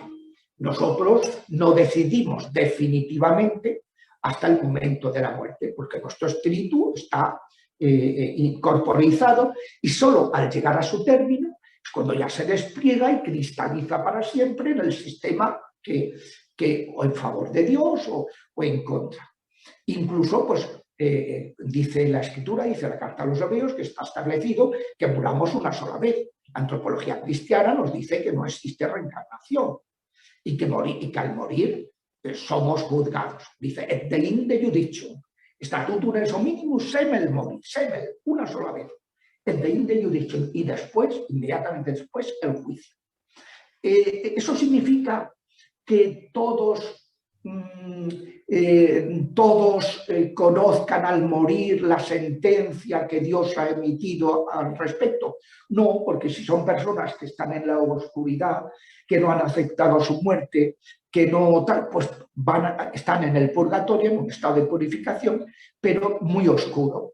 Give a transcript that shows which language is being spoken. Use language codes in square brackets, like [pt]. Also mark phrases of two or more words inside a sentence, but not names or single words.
[es] Nosotros no decidimos definitivamente hasta el momento de la muerte, porque nuestro espíritu está incorporizado y solo al llegar a su término es cuando ya se despliega y cristaliza para siempre en el sistema que o en favor de Dios o en contra. Incluso, pues, dice la Escritura, dice la Carta a los Hebreos, que está establecido que muramos una sola vez. La antropología cristiana nos dice que no existe reencarnación y que al morir somos juzgados. Dice, [la] et delinde judicium, statutum ex hominibus semel mori, semel, [es] una sola vez. [la] Et delinde judicium, [es] y después, inmediatamente después, el juicio. Eso significa que todos conozcan al morir la sentencia que Dios ha emitido al respecto. No, porque si son personas que están en la oscuridad, que no han aceptado su muerte, que no tal, pues están en el purgatorio, en un estado de purificación, pero muy oscuro.